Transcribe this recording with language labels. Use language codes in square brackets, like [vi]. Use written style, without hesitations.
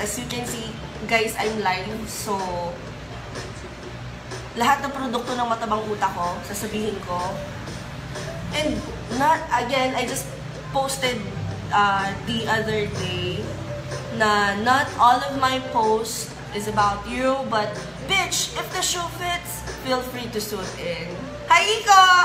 [en] As you can see, guys, I'm live. [tl] So, lahat ng produkto ng matabang utak ko, sasabihin ko. [en] And, I just posted the other day na not all of my posts is about you, but bitch, if the shoe fits, feel free to suit in. Hi, Iko!